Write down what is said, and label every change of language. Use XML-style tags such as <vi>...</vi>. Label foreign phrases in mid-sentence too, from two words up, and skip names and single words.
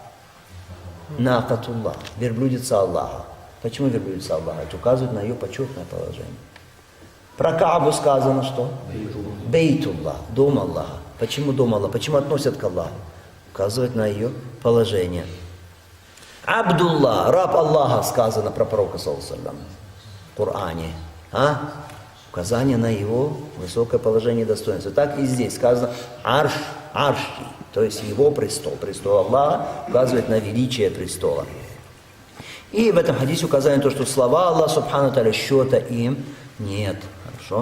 <ru>Накатуллах, верблюдица Аллаха. Почему верблюдица Аллаха? Это указывает на ее почетное положение. Про Каабу сказано что? Бейтуллах, дом Аллаха. Почему дом Аллаха? Почему относят к Аллаху? Указывает на ее положение. Абдуллах, раб Аллаха, сказано про пророка</ru> <ar>صلى الله عليه وسلم</ar> <ru>в Коране. Указание на его высокое положение и достоинство. Так и здесь сказано арш, арши, то есть его престол. Престол Аллаха указывает на величие престола. И в этом хадисе указание на то, что слова Аллаха</ru> <ar>سبحانه وتعالى</ar> <ru>счета им нет. Хорошо?</ru>